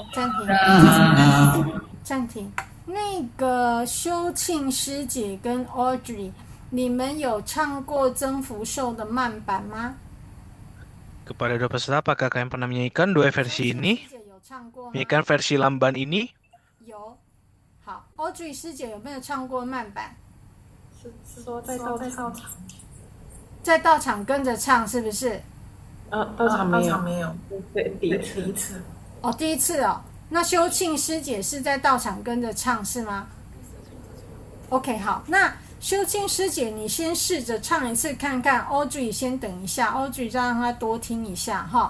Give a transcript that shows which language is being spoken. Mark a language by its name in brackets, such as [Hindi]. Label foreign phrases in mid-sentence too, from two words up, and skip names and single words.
[Chinese] 暂停。那个修庆师姐跟 Audrey， 你们有唱过增福寿的慢版吗？ [Indonesian] Kepada 2 peserta, apakah kalian pernah menyanyikan 2 versi ini? Menyanyikan versi lamban ini? [Chinese] 有。好 ，Audrey 师姐有没有唱过慢版？是说在道场，在道场跟着唱是不是？道场没有，对，第一次。哦，第一次哦。那修庆师姐是在道场跟着唱是吗 ？OK， 好，那修庆师姐你先试着唱一次看看 ，Audrey 先等一下 ，Audrey 再让她多听一下哈。